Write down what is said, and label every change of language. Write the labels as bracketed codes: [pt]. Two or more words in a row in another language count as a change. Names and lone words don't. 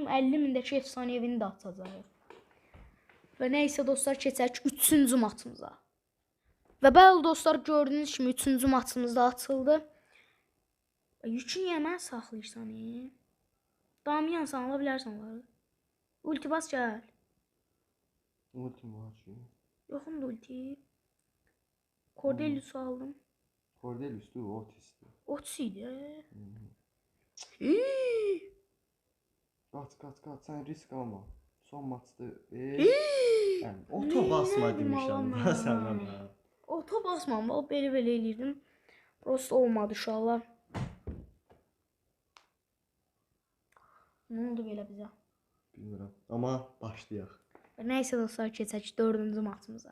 [az] 50.000-dəki efsanevini də atacağıq. Və nəysə dostlar, keçək 3-cü matımıza. Və bəli dostlar, gördüyünüz kimi 3-cü matımız da atıldı. Yükü niyə mən saxlayırsan? Damiyan sən ala bilərsən onları. Ulti bas gəl. Ultim var ki. Yoxum da ulti. Cordelius'u aldım. Cordelius'tu, Otis'ti. Otis idi. [tr] Kaç sen risk alma. [az] Son maçta yani oto basma demişəm da sənə mən. Oto basmam, o belə eləyirdim. Prosta olmadı uşaqlar. Nə oldu belə bizə? Bilmirəm. Amma başlayaq. Nəysə dostlar, keçək 4-cü matımıza.